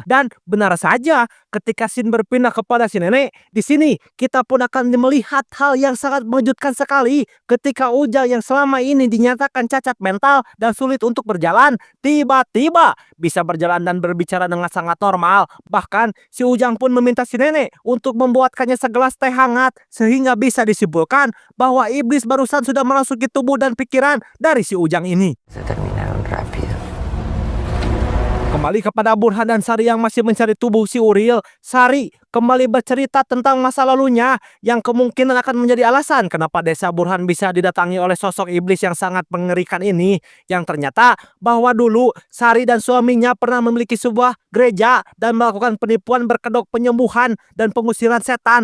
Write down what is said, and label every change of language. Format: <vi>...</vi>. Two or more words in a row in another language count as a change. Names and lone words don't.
<id>Dan benar saja, ketika Shin berpindah kepada si nenek, di sini kita pun akan melihat hal yang sangat mengejutkan sekali ketika Ujang yang selama ini dinyatakan cacat mental dan sulit untuk berjalan, tiba-tiba bisa berjalan dan berbicara dengan sangat normal. Bahkan si Ujang pun meminta si nenek untuk membuatkannya segelas teh hangat sehingga bisa disimpulkan bahwa iblis barusan sudah merasuki tubuh dan pikiran dari si Ujang ini.</id> <es>Se terminaron rápido.</es> <id>Kembali kepada Burhan dan Sari yang masih mencari tubuh si Uriel. Sari kembali bercerita tentang masa lalunya yang kemungkinan akan menjadi alasan kenapa desa Burhan bisa didatangi oleh sosok iblis yang sangat mengerikan ini. Yang ternyata bahwa dulu Sari dan suaminya pernah memiliki sebuah gereja dan melakukan penipuan berkedok penyembuhan dan pengusiran setan.</id>